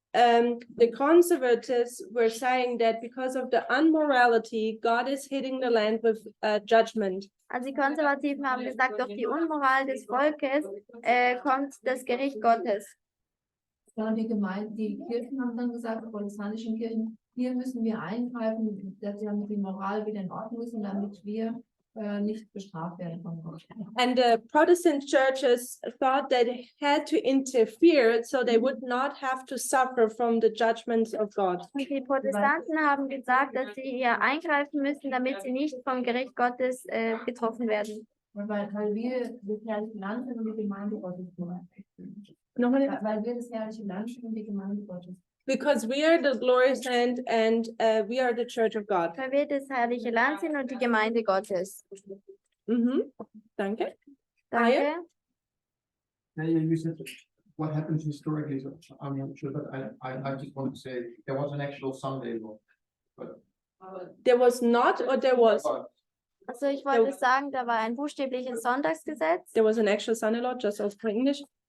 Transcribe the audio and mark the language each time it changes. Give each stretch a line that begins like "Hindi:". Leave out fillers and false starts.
English: The conservatives were saying that because of the unmorality, God is hitting the land with judgment.
German: also die Konservativen haben gesagt, durch die Unmoral des Volkes kommt das Gericht Gottes. Ja, und die Kirchen haben dann gesagt, die protestantischen Kirchen, hier müssen wir eingreifen, dass sie damit die Moral wieder in Ordnung ist und damit wir nicht bestraft werden von Gott.
English: And the Protestant churches thought they had to interfere so they would not have to suffer from the judgments of God.
German: Und die Protestanten haben gesagt, dass sie hier eingreifen müssen, damit sie nicht vom Gericht Gottes getroffen werden. Weil wir das herrliche Land sind und die Gemeinde Gottes. Nochmal? Weil wir das herrliche Land sind und die Gemeinde Gottes.
English: Because we are the glorious land and we are the church of God.
German: Weil wir das herrliche Land sind und die Gemeinde Gottes. Danke. Danke.
English: Yeah, you said what happened historically, so I'm not sure, but I just want to say there was an actual Sunday law. But There was not or there was?
German: Also ich wollte sagen, da war ein buchstäbliches Sonntagsgesetz.
English: There was an actual Sunday law, just as for English.